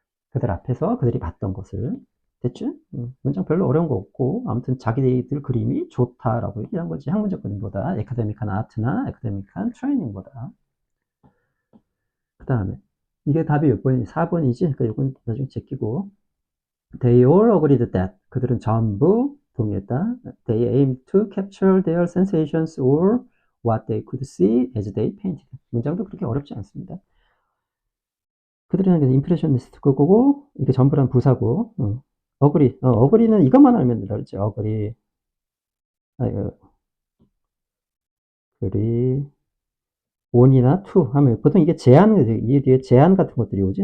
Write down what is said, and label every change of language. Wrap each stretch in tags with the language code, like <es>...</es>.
<ko>그들 앞에서 그들이 봤던 것을. 됐지? 문장 별로 어려운 거 없고, 아무튼 자기들 그림이 좋다라고 얘기한 거지. 학문적 그림보다, 에카데믹한 아트나 에카데믹한 트레이닝보다. 그 다음에 이게 답이 몇 번이? 4번이지? 그러니까 이건 나중에 제끼고.</ko> <en>They all agreed that.</en> <ko>그들은 전부 동의했다.</ko> <en>They aimed to capture their sensations or what they could see as they painted.</en> <ko>문장도 그렇게 어렵지 않습니다. 그들은 임프레셔니스트 거고, 이게 전부란 부사고, 어그리는 이것만 알면 된다 그랬지. 어그리, 그리, on이나 to 하면 보통 이게 제한, 이 뒤에 제한 같은 것들이 오지.</ko>